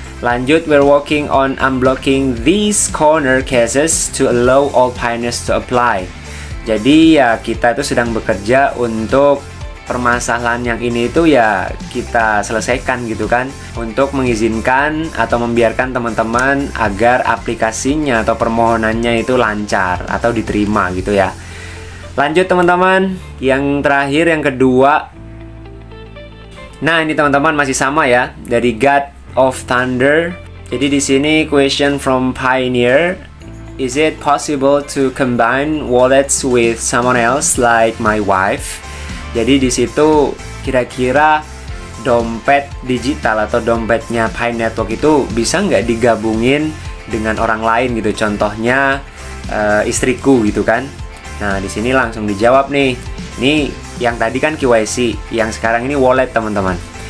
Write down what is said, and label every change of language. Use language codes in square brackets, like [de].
[id] Lanjut, [en] we're working on unblocking these corner cases to allow all pioneers to apply. [id] Jadi ya kita itu sedang bekerja untuk permasalahan yang ini itu ya kita selesaikan gitu kan, untuk mengizinkan atau membiarkan teman-teman agar aplikasinya atau permohonannya itu lancar atau diterima gitu ya. Lanjut teman-teman, yang terakhir yang kedua. Nah, ini teman-teman masih sama ya, dari God of Thunder. Jadi di sini [en] question from Pioneer, is it possible to combine wallets with someone else like my wife? [id] Jadi di situ kira-kira dompet digital atau dompetnya Pi Network itu bisa nggak digabungin dengan orang lain gitu? Contohnya istriku gitu kan. Nah, di sini langsung dijawab nih. Ini yang tadi kan KYC, yang sekarang ini wallet teman-teman.